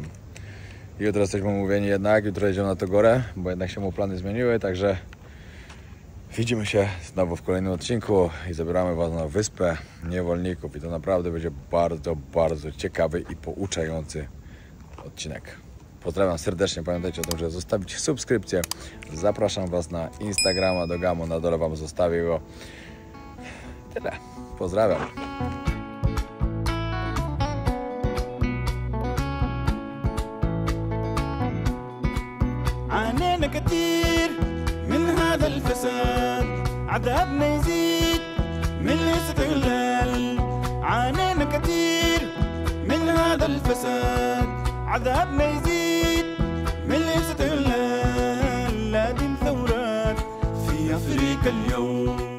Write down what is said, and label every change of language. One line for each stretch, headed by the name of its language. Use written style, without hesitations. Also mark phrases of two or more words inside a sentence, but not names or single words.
Polish: Jutro jesteśmy umówieni jednak, jutro jedziemy na to górę, bo jednak się mu plany zmieniły, także widzimy się znowu w kolejnym odcinku i zabieramy was na Wyspę Niewolników i to naprawdę będzie bardzo, bardzo ciekawy i pouczający odcinek. Pozdrawiam serdecznie, pamiętajcie o tym, żeby zostawić subskrypcję. Zapraszam was na Instagrama do Gamu, na dole wam zostawię go. Tyle, pozdrawiam.
Arabic: عانينا كتير من هذا الفساد عذابنا يزيد من الاستغلال عانينا كتير من هذا الفساد عذابنا يزيد من الاستغلال لازم ثورات في أفريقيا اليوم